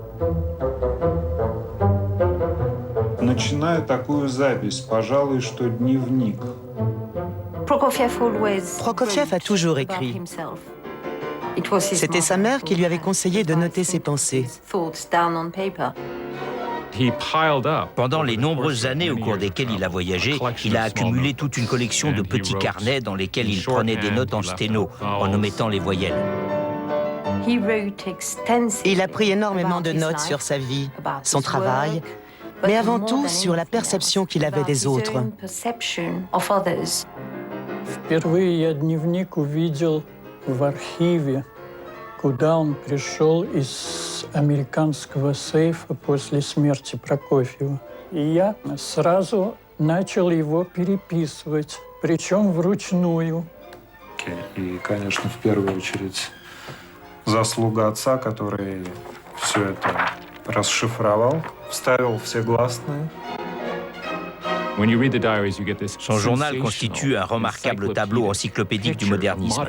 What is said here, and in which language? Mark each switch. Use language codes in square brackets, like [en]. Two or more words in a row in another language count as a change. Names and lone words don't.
[ru] Начиная такую запись, пожалуй, что дневник. [fr] Prokofiev a toujours écrit. C'était sa mère qui lui avait conseillé de noter ses pensées. Pendant les nombreuses années au cours desquelles il a voyagé, il a accumulé toute une collection de petits carnets dans lesquels il prenait des notes en sténo, en omettant les voyelles. Il a pris énormément de notes sur sa vie, son travail, mais avant tout sur la perception qu'il avait des autres. [ru] Впервые я дневник увидел в архиве, куда он пришел из американского сейфа после смерти Прокофьева. И я сразу начал его переписывать, причем вручную. И, конечно, в первую очередь заслуга отца, который все это расшифровал, вставил все гласные. [fr] Son journal constitue un remarquable tableau encyclopédique du modernisme.